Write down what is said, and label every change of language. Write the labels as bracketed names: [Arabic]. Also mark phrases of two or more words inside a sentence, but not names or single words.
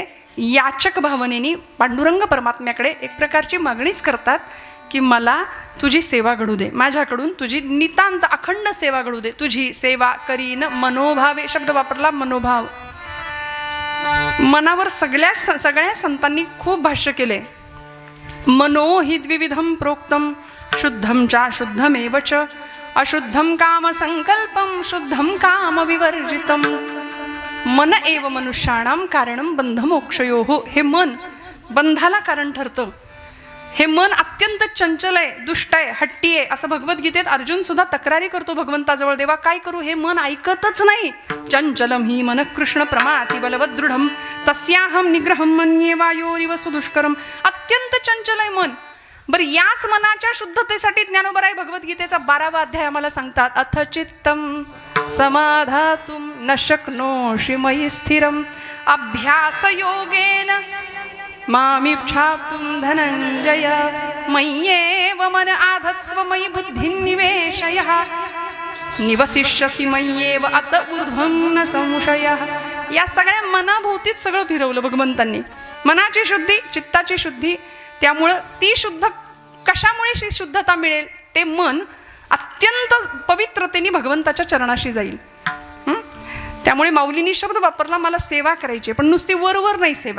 [Marathi] याचक भावनेने पांडुरंग परमात्म्याकडे एक प्रकारची मागणीच करतात की मला तुझी सेवा घडू दे, माझ्याकडून तुझी नितांत अखंड सेवा घडू दे. तुझी सेवा करीन मनोभावे शब्द वापरला. मनोभाव, मनावर सगळ्या संतांनी खूप भाष्य केले. [Sanskrit] मनो हि द्विविधम प्रोक्तम शुद्धं चाशुद्धमेव च अशुद्धं कामसंकल्पं शुद्धं कामविवर्जितं मन एव मनुष्याणां कारणं बंधमोक्षयोः. [Marathi] हे मन बंधाला कारण ठरतं. हे मन अत्यंत चंचल आहे, दुष्ट आहे, हट्टी आहे, असं भगवद्गीतेत अर्जुन सुद्धा तक्रारी करतो भगवंताजवळ, देवा काय करू, हे मन ऐकतच नाही. [Sanskrit] चंचलम ही मन कृष्ण प्रमाति बलवदृढम तस्याहम निग्रहम मन्ये वायोरिव सुदुष्करम. [Marathi] अत्यंत चंचल आहे मन. बरं, याच मनाच्या शुद्धतेसाठी ज्ञानोबराय भगवद्गीतेचा 12वा अध्याय आम्हाला सांगतात, [Sanskrit] अथ चित्तम समाधातुम न शक्नोषि मयि स्थिरम अभ्यास योगेन मामिच्छाप्तुं धनंजय मय्येव मन आधत्स्व मयि बुद्धिं निवेशयः निवसिष्यसि मय्येव अत ऊर्ध्वं न संशयः. [Marathi] या सगळ्या मनाभोवतीच सगळं फिरवलं भगवंतांनी. मनाची शुद्धी, चित्ताची शुद्धी. त्यामुळं ती शुद्ध, कशामुळे शुद्धता मिळेल, ते मन अत्यंत पवित्रतेने भगवंताच्या चरणाशी जाईल. त्यामुळे माऊलींनी शब्द वापरला, मला सेवा करायची, पण नुसती वरवर नाही सेवा.